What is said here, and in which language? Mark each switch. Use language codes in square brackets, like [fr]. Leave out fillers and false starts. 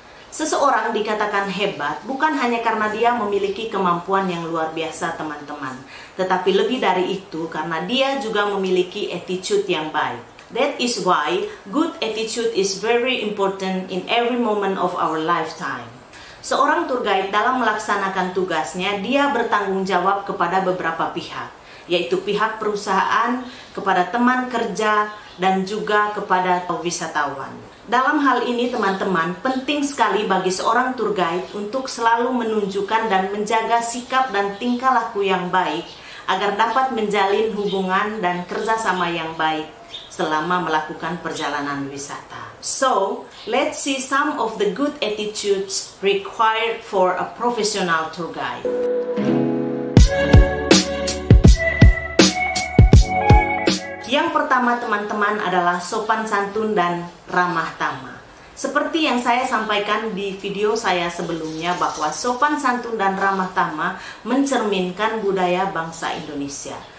[id] Seseorang dikatakan hebat bukan hanya karena dia memiliki kemampuan yang luar biasa, teman-teman, tetapi lebih dari itu karena dia juga memiliki attitude yang baik. [en] That is why good attitude is very important in every moment of our lifetime. [id] Seorang tour guide dalam melaksanakan tugasnya, dia bertanggung jawab kepada beberapa pihak, yaitu pihak perusahaan, kepada teman kerja, dan juga kepada wisatawan. Dalam hal ini teman-teman, penting sekali bagi seorang tour guide untuk selalu menunjukkan dan menjaga sikap dan tingkah laku yang baik agar dapat menjalin hubungan dan kerjasama yang baik selama melakukan perjalanan wisata. [en] So, let's see some of the good attitudes required for a professional tour guide. [id] Yang pertama teman-teman adalah sopan santun dan ramah tamah. Seperti yang saya sampaikan di video saya sebelumnya bahwa sopan santun dan ramah tamah mencerminkan budaya bangsa Indonesia.